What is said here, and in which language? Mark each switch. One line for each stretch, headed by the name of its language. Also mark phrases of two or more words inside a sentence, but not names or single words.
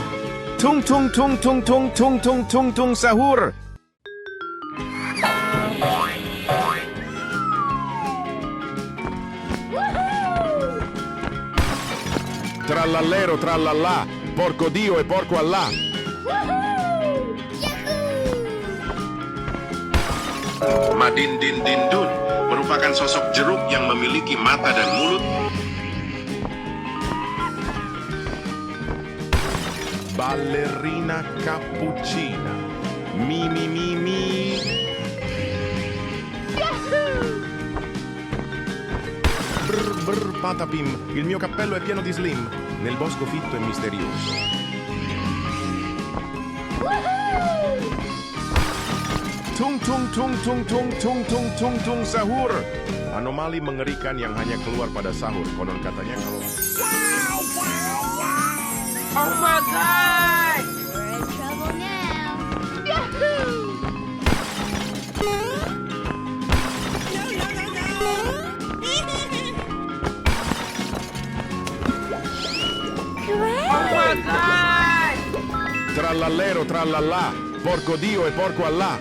Italian: Tung tung tung tung tung tung tung tung tung sahur. Trallallero trallallà. Porco Dio e porco Allah.
Indonesian: Madindindindun merupakan sosok jeruk yang memiliki mata dan mulut.
Italian: Ballerina cappuccina. Mi mi mi mi. Brr brr patapim. Il mio cappello è pieno di slim. Nel bosco fitto e misterioso. Tung tung tung tung tung tung tung tung tung sahur.
Indonesian: Anomali mengerikan yang hanya keluar pada sahur. Konon katanya kalau
English: Oh my god! We're in trouble now. Yahoo! Oh my god!
Italian: Trallallero trallallà. Porco Dio e porco Allah.